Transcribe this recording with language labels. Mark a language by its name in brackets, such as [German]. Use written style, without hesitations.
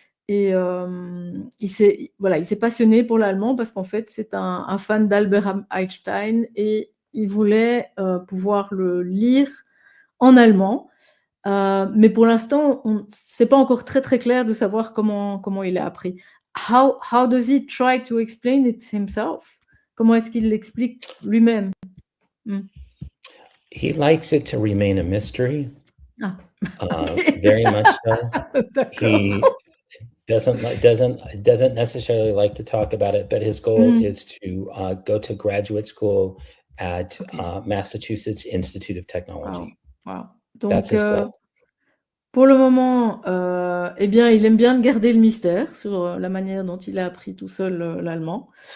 [French] Et il s'est passionné pour l'allemand parce qu'en fait, c'est un fan d'Albert Einstein, et il voulait pouvoir le lire en allemand. Mais pour l'instant, c'est pas encore très très clair de savoir comment il a appris. [English] How does he try to explain it himself? [French] Comment est-ce qu'il l'explique lui-même? [English] He likes it to remain a mystery. Very much so. He doesn't necessarily like to talk about it, but his goal is to go to graduate school at Massachusetts Institute of Technology. Wow. [French] Donc, pour le moment, il aime bien garder le mystère sur la manière dont il a appris tout seul l'allemand.